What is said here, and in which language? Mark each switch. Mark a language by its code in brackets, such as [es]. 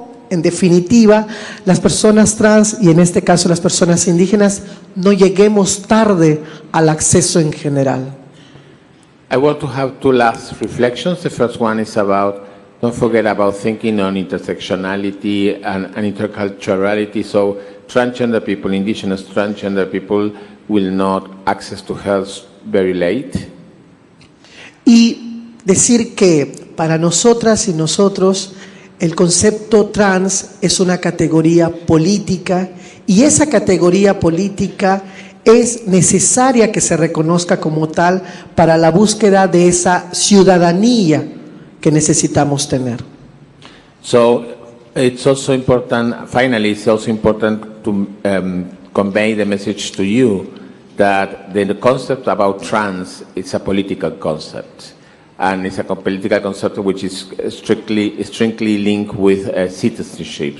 [es] en definitiva, las personas trans y en este caso las personas indígenas no lleguemos tarde al acceso en general. [en] I want to have two last reflections. The first one is about, don't forget about thinking on intersectionality and interculturality. So transgender people, indigenous transgender people will not access to health very late. [es] Y decir que para nosotras y nosotros el concepto trans es una categoría política y esa categoría política es necesaria que se reconozca como tal para la búsqueda de esa ciudadanía que necesitamos tener. [en] So it's also important, finally, it's also important to convey the message to you that the concept about trans is a political concept. And it's a political concept which is strictly linked with citizenship.